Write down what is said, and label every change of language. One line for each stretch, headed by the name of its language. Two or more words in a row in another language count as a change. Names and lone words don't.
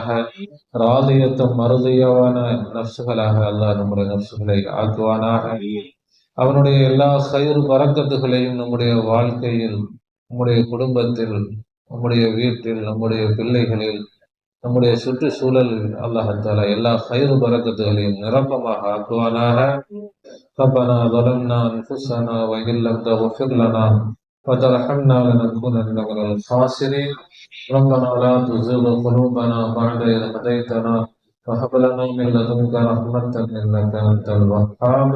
Tamil: ராதியத்தும் மருதியவான நஃப்ஸுகளாக அல்லாஹ் நம்முடைய நஃப்ஸுகளை ஆக்குவானாக. அவனுடைய எல்லா கைர் பரக்கத்துகளையும் நம்முடைய வாழ்க்கையில், நம்முடைய குடும்பத்தில், நம்முடைய வீட்டில், நம்முடைய பிள்ளைகளில், நம்முடைய சுற்றுச்சூழலில் அல்லாஹ் தஆலா எல்லா கைர் பரக்கத்துகளையும் நிரப்பமாக ஆக்குவானாக.
Arabic: ربنا ظلمنا أنفسنا وإن لم تغفر لنا وترحمنا لنكونن من الخاسرين. ربنا لا تزغ قلوبنا بعد إذ هديتنا وهب لنا من لدنك رحمة إنك أنت الوهاب.